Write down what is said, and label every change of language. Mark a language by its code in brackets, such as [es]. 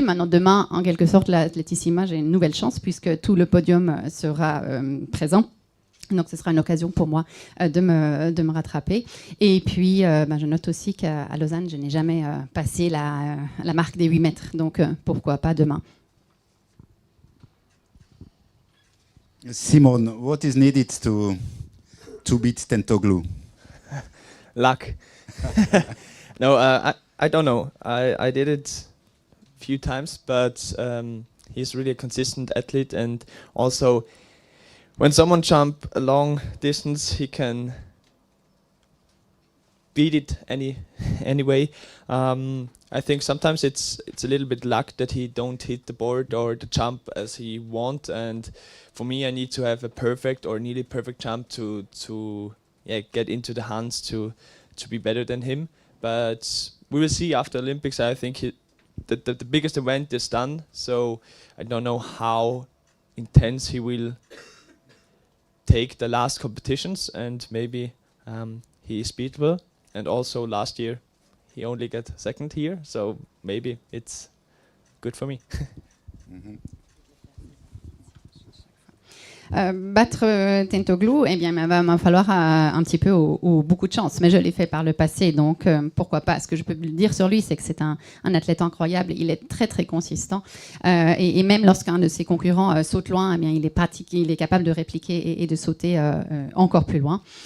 [fr] Maintenant, demain, en quelque sorte, l'Athletissima, j'ai une nouvelle chance puisque tout le podium sera présent. Donc ce sera une occasion pour moi de me rattraper. Et puis je note aussi qu'à Lausanne, je n'ai jamais passé la marque des 8 mètres. Donc pourquoi pas demain. [en] Simon, what is needed to beat Tentoglu? Luck. No, I don't know. I did it a few times, but he's really a consistent athlete, and also when someone jump a long distance, he can beat it anyway. I think sometimes it's a little bit luck that he don't hit the board or the jump as he want. And for me, I need to have a perfect or nearly perfect jump to get into the hands to be better than him. But we will see after Olympics. I think the biggest event is done. So I don't know how intense he will take the last competitions, and maybe he is beatable. And also last year he only got second here, so maybe it's good for me. [fr] Battre Tentoglou, eh bien, il va falloir un petit peu ou beaucoup de chance, mais je l'ai fait par le passé, donc pourquoi pas. Ce que je peux dire sur lui, c'est que c'est un athlète incroyable, il est très très consistant, et même lorsqu'un de ses concurrents saute loin, eh bien, il est capable de répliquer et de sauter encore plus loin.